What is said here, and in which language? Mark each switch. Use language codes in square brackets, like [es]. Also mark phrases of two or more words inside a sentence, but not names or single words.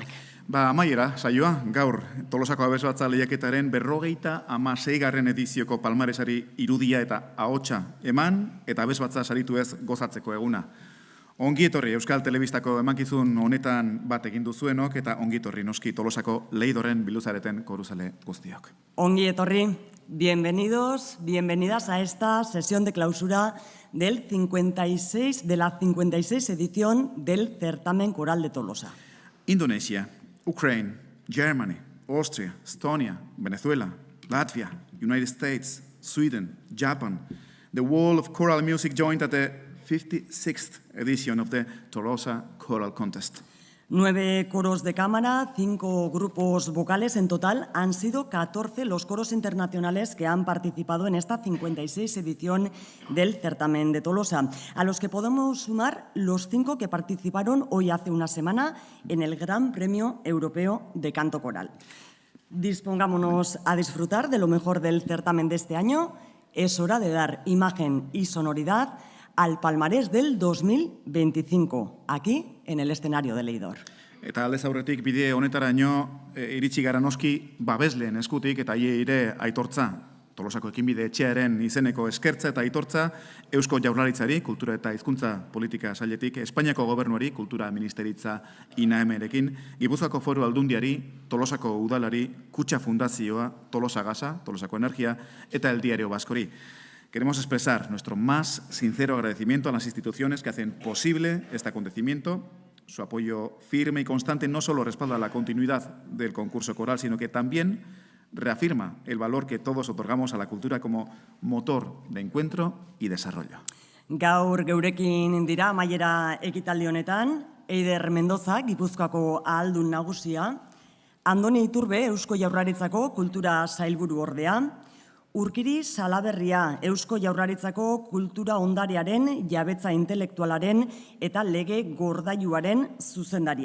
[eu] Amaiera, saioa, gaur Tolosako abesbatza lehiaketaren 56. edizioko palmaresari irudia eta ahotsa eman eta abesbatza saritu ez gozatzeko eguna. Ongi etorri Euskal Telebistako emankizun honetan bat egin duzuenok eta ongi etorri noski Tolosako Leidorren biluzareten koruzale guztiok. Ongi etorri, [es] bienvenidos, bienvenidas a esta sesión de clausura de la 56 edición del Certamen Coral de Tolosa. [en] Indonesia, Ukraine, Germany, Austria, Estonia, Venezuela, Latvia, United States, Sweden, Japan. The world of choral music joined at the 56th edition of the Tolosa Choral Contest. [es] 9 coros de cámara, 5 grupos vocales. En total han sido 14 los coros internacionales que han participado en esta 56 edición del Certamen de Tolosa, a los que podemos sumar los 5 que participaron hoy hace una semana en el Gran Premio Europeo de Canto Coral. Dispongámonos a disfrutar de lo mejor del certamen de este año. Es hora de dar imagen y sonoridad al palmarés del 2025, aquí en el escenario de Leidor. [eu] Eta aldez aurretik bide honetaraino iritsi gara noski babesleen eskutik eta ere aitortza. Tolosako ekinbide etxearen izeneko eskertza eta aitortza Eusko Jaurlaritzari, kultura eta hizkuntza politika sailetik, Espainiako gobernuari, kultura ministeritza INAEMerekin, Gipuzkoako Foru Aldundiari, Tolosako udalari, Kutxa Fundazioa, Tolosa Gasa, Tolosako Energia eta El Diario Baskori. [es] Queremos expresar nuestro más sincero agradecimiento a las instituciones que hacen posible este acontecimiento. Su apoyo firme y constante no solo respalda la continuidad del concurso coral, sino que también reafirma el valor que todos otorgamos a la cultura como motor de encuentro y desarrollo. [eu] Gaur geurekin dira amaiera ekitaldi honetan, Eider Mendoza, Gipuzkoako ahaldun nagusia, Andoni Iturbe, Eusko Jaurlaritzako kultura sailburu ordea, Urkiri Salaberria, Eusko Jaurlaritzako kultura ondarearen, jabetza intelektualaren eta lege gordailuaren zuzendaria.